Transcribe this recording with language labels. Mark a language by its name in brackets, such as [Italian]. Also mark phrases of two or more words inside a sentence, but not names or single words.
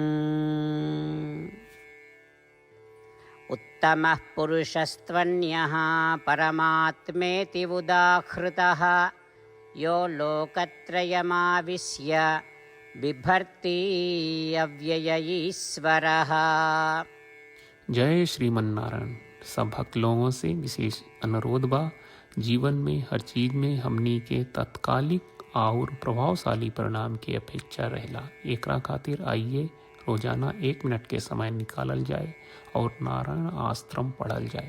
[Sanskrit] उत्तमः पुरुषस्त्वन्यः परमात्मेति उदाहृतः यो लोकत्रयमाविश्य बिभर्ति अव्यय ईश्वरः। [Bhojpuri] जय श्रीमन नारायण। सब भक्त लोगों से विशेष अनुरोध बा, जीवन में हर चीज में हमनी के तत्कालिक और प्रभावशाली परिणाम की अपेक्षा रहेला। एकरा खातिर आइए रोजाना 1 मिनट के समय निकालल जाए और नारायण आश्रम पढ़ल जाए।